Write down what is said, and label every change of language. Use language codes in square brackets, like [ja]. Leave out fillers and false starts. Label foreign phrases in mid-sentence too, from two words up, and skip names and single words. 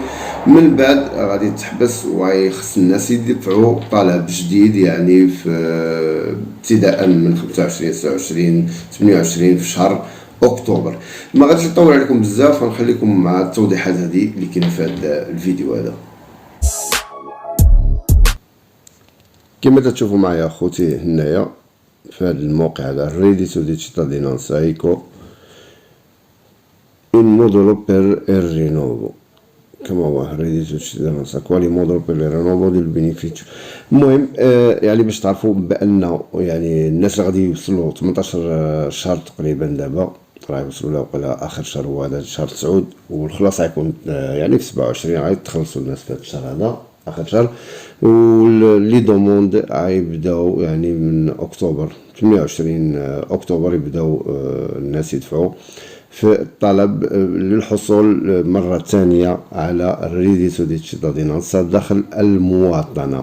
[ar] من بعد غادي تحبس ويخص الناس يدفعوا طلب جديد، يعني في ابتداء من 25 29 28 في شهر اكتوبر. ما غاديش نطول عليكم بزاف، غنخليكم مع التوضيحات هذه اللي كاينه في هذا الفيديو هذا. كما تشوفوا معايا اخوتي هنايا في هذا الموقع هذا [it] reddito di cittadinanza ecco un modulo per il rinnovo, [ar] كما هو [it] reddito di cittadinanza quali modulo per il rinnovo del beneficio. [ar] المهم يعني باش تعرفوا بان يعني الناس اللي غادي يوصلوا 18 شهر تقريبا دابا راه يوصلوا له وقيلا اخر شهر هو هذا شهر 9 والخلاص غيكون يعني في 27 غيتخلصوا الناس في هذا الشهر هذا اخر شهر، ولي دوموند غيبداو يعني من اكتوبر 28 اكتوبر يبداو الناس يدفعوا في الطلب للحصول مرة ثانية على [it] reddito di cittadinanza [ar] داخل المواطنة.